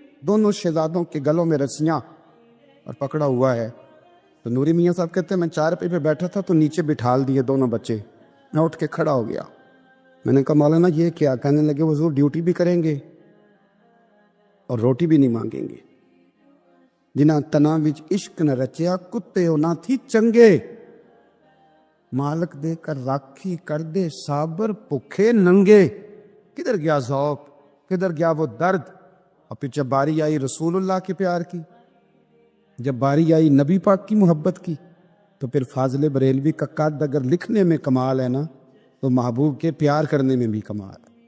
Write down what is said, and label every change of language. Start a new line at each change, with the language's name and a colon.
Urdu: دونوں شہزادوں کے گلوں میں رسیاں اور پکڑا ہوا ہے. تو نوری میاں صاحب کہتے ہیں میں 4 پہ بیٹھا تھا تو نیچے بٹھال دیے دونوں بچے. میں اٹھ کے کھڑا ہو گیا. میں نے کہا مولانا یہ کیا. کہنے لگے حضور ڈیوٹی بھی کریں گے اور روٹی بھی نہیں مانگیں گے.
Punjabi: جنہ تنا وچ عشق نہ رچیا کتے ہو نہ تھی چنگے, مالک دے کر راکھی کر دے صابر بھوکے ننگے.
Urdu: کدھر گیا ذوق, کدھر گیا وہ درد. اور پھر جب باری آئی رسول اللہ کے پیار کی, جب باری آئی نبی پاک کی محبت کی, تو پھر فاضل بریلوی کا قد اگر لکھنے میں کمال ہے نا, تو محبوب کے پیار کرنے میں بھی کمال.